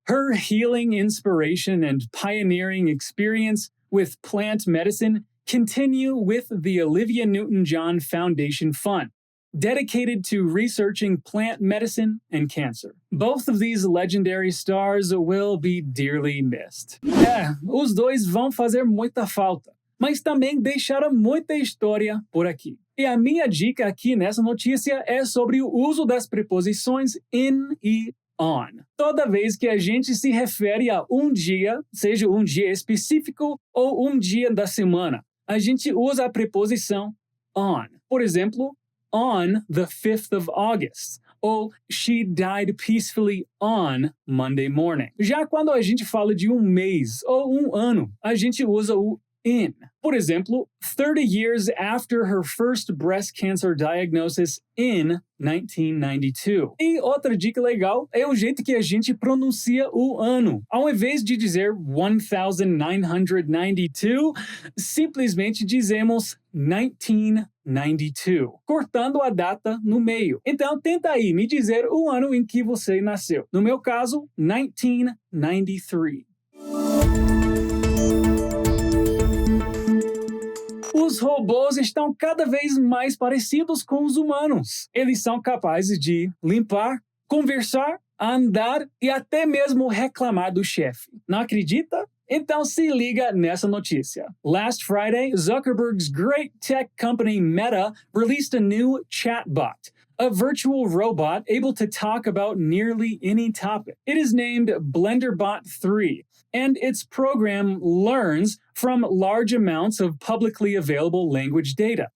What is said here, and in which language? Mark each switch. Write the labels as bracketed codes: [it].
[en] Her healing inspiration and pioneering experience with plant medicine continue with the Olivia Newton-John Foundation Fund, dedicated to researching plant medicine and cancer. Both of these legendary stars will be dearly missed. [pt] Os dois vão fazer muita falta, mas também deixaram muita história por aqui. E a minha dica aqui nessa notícia é sobre o uso das preposições in e on. Toda vez que a gente se refere a um dia, seja um dia específico ou um dia da semana, a gente usa a preposição on. Por exemplo, [en] on the 5th of August, ou she died peacefully on Monday morning. [pt] Já quando a gente fala de um mês ou um ano, a gente usa o in. Por exemplo, [en] 30 years after her first breast cancer diagnosis in 1992. [pt] E outra dica legal é o jeito que a gente pronuncia o ano. Ao invés de dizer 1992, simplesmente dizemos 1992, cortando a data no meio. Então tenta aí me dizer o ano em que você nasceu. No meu caso, 1993. Os robôs estão cada vez mais parecidos com os humanos. Eles são capazes de limpar, conversar, andar e até mesmo reclamar do chefe. Não acredita? Então se liga nessa notícia. [en] Last Friday, Zuckerberg's great tech company Meta released a new chatbot, a virtual robot able to talk about nearly any topic. It is named BlenderBot 3, and its program learns from large amounts of publicly available language data.